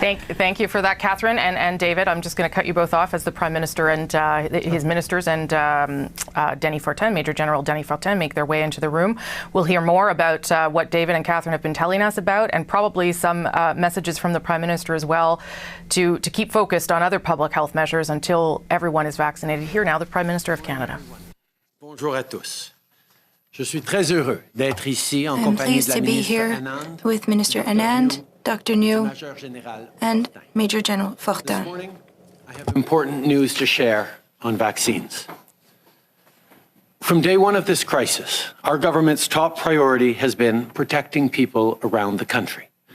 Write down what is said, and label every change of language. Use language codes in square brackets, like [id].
[en] Thank you for that, Catherine. And David, I'm just going to cut you both off as the Prime Minister and his ministers and Denny Fortin, Major General Denny Fortin, make their way into the room. We'll hear more about what David and Catherine have been telling us about, and probably some messages from the Prime Minister as well to keep focused on other public health measures until everyone is vaccinated. Here now, the Prime Minister of Canada. [fr] Bonjour à tous. Je suis très heureux d'être ici en compagnie de la ministre Anand, [en] with Minister Anand, Dr. New, and Major General Fortin. This morning, I have important news to share on vaccines. From day one of this crisis, our government's top priority has been protecting people around the country.